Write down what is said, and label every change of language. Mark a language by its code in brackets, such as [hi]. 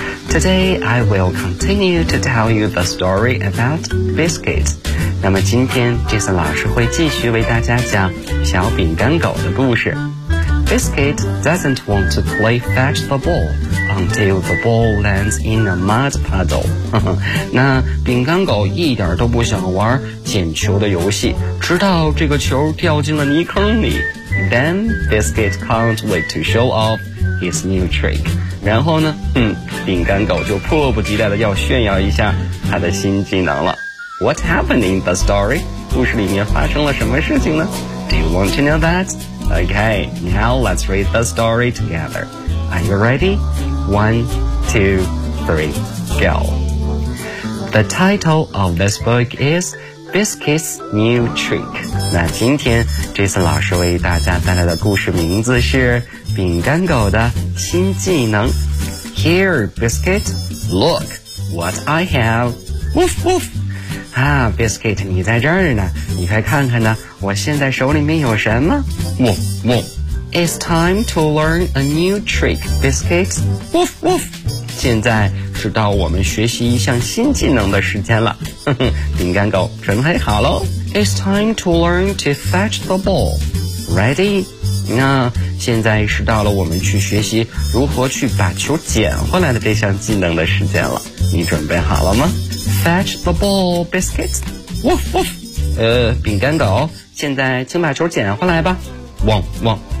[en] Today I will continue to tell you the story about biscuits. [zh] 那么今天 Jason 老师会继续为大家讲小饼干狗的故事。 [en] Biscuit doesn't want to play fetch the ball until the ball lands in a mud puddle. [zh] 那饼干狗一点都不想玩捡球的游戏，直到这个球掉进了泥坑里。 [en] Then Biscuit can't wait to show off his new trick. [zh] 然后呢，饼干狗就迫不及待的要炫耀一下他的新技能了。 [en] What happened in the story? [zh] 故事里面发生了什么事情呢？ [en] Do you want to know that? Okay, now let's read the story together. Are you ready? 1, 2, 3, go. The title of this book is Biscuit's New Trick。 [zh] 那今天这次老师为大家带来的故事名字是饼干狗的新技能。 [en] Here, Biscuit, look what I have. Woof, woof. [zh] 啊 Biscuit, 你在这儿呢，你快看看呢，我现在手里面有什么。 [en] Woof, woof. It's time to learn a new trick, Biscuit. Woof, woof. [zh] 现在是到我们学习一项新技能的时间了。饼干狗准备好了。 [en] It's time to learn to fetch the ball. Ready? [zh] 那现在是到了我们去学习如何去把球捡回来的这项技能的时间了。你准备好了吗？ [en] Fetch the ball, Biscuit. Woof, woof. [zh] 饼干狗，现在请把球捡回来吧。汪汪。